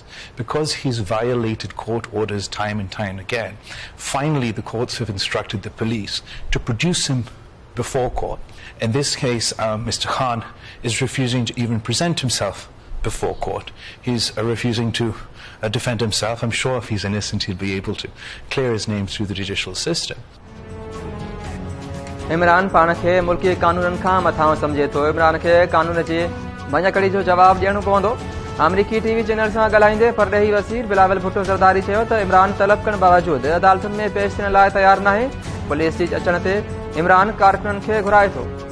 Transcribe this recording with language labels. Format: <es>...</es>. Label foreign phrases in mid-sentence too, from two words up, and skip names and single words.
<en>Because he's violated court orders time and time again, finally the courts have instructed the police to produce him before court. In this case, Mr. Khan is refusing to even present himself before court. He's refusing to defend himself. I'm sure if he's innocent, he'll be able to clear his name through the judicial system.</en> <sd>इमरान पाण खे मुल्की कानूननि खां मथां सम्झे थो। इमरान खे कानून जी भञकड़ी जो जवाबु ॾियणो पवंदो। अमरीकी टीवी चैनल सां ॻाल्हाईंदे परॾेही वज़ीर बिलावल भुट्टो ज़रदारी चयो त इमरान तलब करण बावजूदि अदालतुनि में पेश थियण लाइ तयारु नाहे। पुलिस जी अचण ते इमरान कारकुननि खे घुराए थो।</sd>